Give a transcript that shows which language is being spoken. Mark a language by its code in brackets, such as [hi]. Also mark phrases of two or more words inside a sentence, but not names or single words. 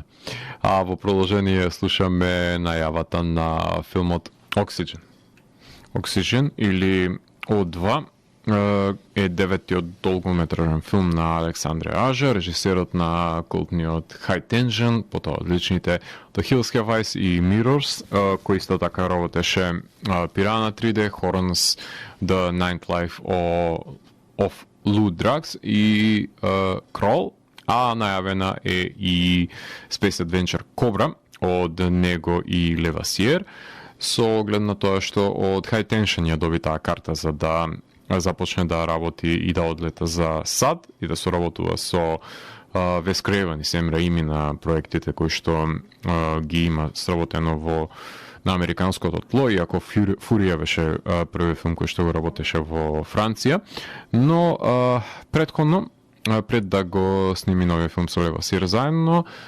[mk] А во продолжение слушаме најавата на филмот Oxygen. Oxygen или O2 е деветиот долгометражен филм на Александре Ажа, режисерот на култниот High Tension, потоа одличните The Hills Have Eyes и Mirrors, кој исто така работеше Piranha 3D, Horns, The Ninth Life of Lou Drugs и Crawl, а најавена е и Space Adventure Cobra од него и Левасиер, со оглед на тоа што од High Tension ја доби таа карта за да започне да работи и да одлета за САД и да соработува со Вес Крейвен и Сем Раими на проектите кои што ги има сработено на американското тло, иако Фурија беше први филм кој што го работеше во Франција, но предходно, пред да го сними новиот филм со Левасиер заедно,